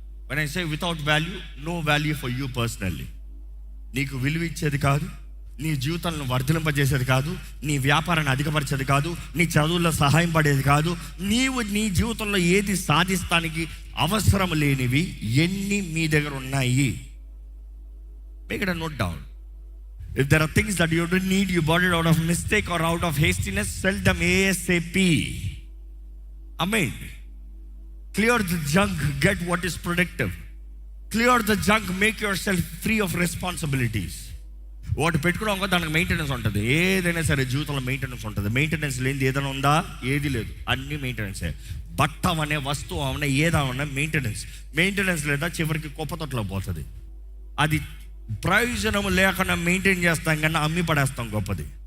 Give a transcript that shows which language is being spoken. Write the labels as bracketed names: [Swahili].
[English] When I say without value, no value for you personally. [Telugu] నీకు విలువ ఇచ్చేది కాదు, నీ జీవితాలను వర్ధలింపజేసేది కాదు, నీ వ్యాపారాన్ని అధికపరిచేది కాదు, నీ చదువుల్లో సహాయం పడేది కాదు. నీవు నీ జీవితంలో ఏది సాధిస్తానికి అవసరం లేనివి ఎన్ని మీ దగ్గర ఉన్నాయి? [English] Make it a note down. If there are things that you don't need, you bought it out of mistake or out of hastiness, sell them ASAP. Amen. Clear the junk, get what is productive. Clear the junk, make yourself free of responsibilities. [Telugu] వాటి పెట్టుకోవడం వల్ల దానికి maintenance ఉంటుంది. ఏదైనా సరే జీవితంలో maintenance ఉంటుంది. Maintenance లేనిది ఏదైనా ఉందా? ఏది లేదు, అన్నీ మెయింటెనెన్సే. బట్ట అనే వస్తువు అవనే ఏదైనా మెయింటెనెన్స్ లేదా చివరికి కుప్పతొట్లో పోతుంది. అది ప్రయోజనం లేకుండా మెయింటైన్ చేస్తాం కన్నా అమ్మి పడేస్తాం గొప్పది.